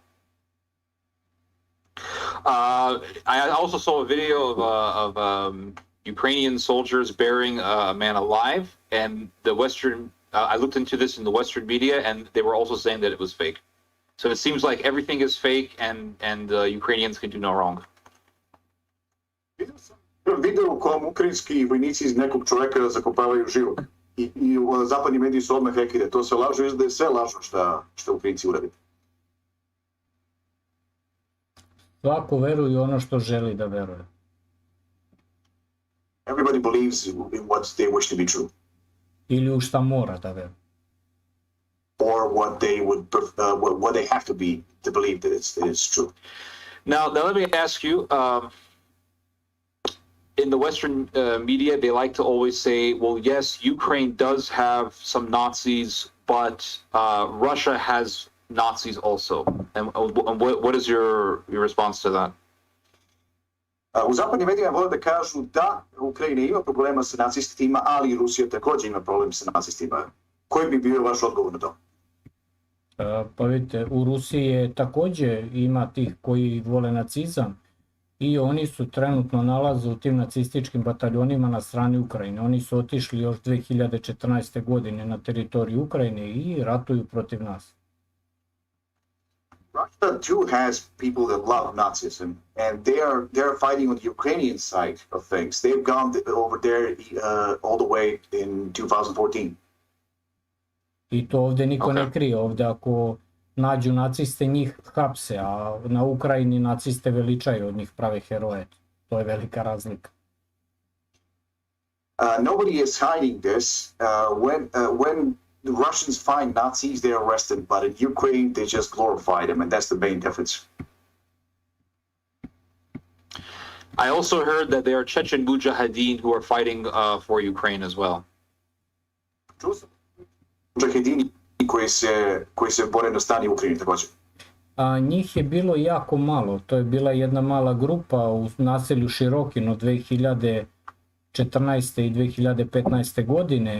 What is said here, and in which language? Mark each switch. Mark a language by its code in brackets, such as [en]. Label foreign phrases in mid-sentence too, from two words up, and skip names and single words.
[en] I also saw a video of Ukrainian soldiers burying a man alive, and the Western, I looked into this in the Western media, and they were also saying that it was fake. So it seems like everything is fake, and Ukrainians can do no wrong. [sr] Video u kojem ukrajinski vojnici iz nekog čoveka zakopavaju živog. I zapadni mediji su odmah rekli da to sve lažu, da je sve lažno što Ukrajinci uradi. Svako veruje ono što želi da veruje. [en] Everybody believes in what they wish to be true. [sr] Ili u šta mora da veruje. [en] Or what they have to be to believe that it's true. Now let me ask you, in the Western media, they like to always say, well, yes, Ukraine does have some Nazis, but Russia has Nazis also. And what is your response to that? [sr] U zapadnim medijima vole da kažu da Ukrajina ima problema sa nacistima, ali i Rusija također ima problem sa nacistima. Koji bi bio vaš odgovor na to? Pa vidite, u Rusiji je također ima tih koji vole nacizam i oni su trenutno nalaze u tim nacističkim bataljonima na strani Ukrajine. Oni su otišli još 2014. godine na teritoriju Ukrajine i ratuju protiv nas. [en] Russia too has people that love Nazism, and they're fighting on the Ukrainian side of things. They've gone over there all the way in 2014. [sr] I to ovdje niko ne krije. Ovdje ako nađu naciste, njih hapse, a na Ukrajini naciste veličaju, od njih prave heroje. To je velika razlika. [en] Nobody is hiding this. When the Russians find Nazis, they're arrested, but in Ukraine, they just glorify them, and that's the main difference. I also heard that there are Chechen mujahideen who are fighting for Ukraine as well. [sr] Mujahidini koji se bore na strani Ukrajine također. A njih je bilo jako malo. To je bila jedna mala grupa u naselju Širokino 2014. i 2015. godine.